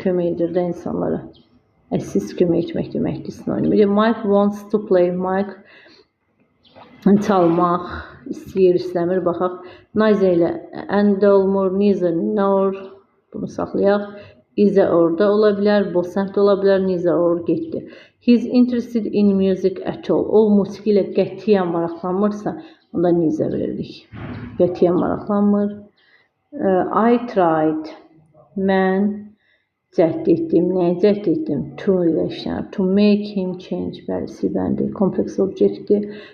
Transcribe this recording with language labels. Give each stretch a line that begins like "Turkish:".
Azerbaijani: Kömək edir də insanlara. Assist kömək etmək deməkdir sinonimidir.
English: Mike wants to play.
Azerbaijani: Mike çalmaq istəyir, istəmir. Baxaq. Neither ilə and olmur, neither nor. Bunu saxlayaq. Is orada ola bilər, both ola bilər, neither or getdi.
English: He's interested in music at all.
Azerbaijani: O musiqi ilə qətiyyən maraqlanmırsa, onda neither veririk. Qətiyyən maraqlanmır.
English: I tried.
Azerbaijani: Mən cəhd etdim. Nəyə cəhd etdim? To ilə işlənir.
English: To make him change.
Azerbaijani: Bəli, C bəndi. Kompleks objekdir.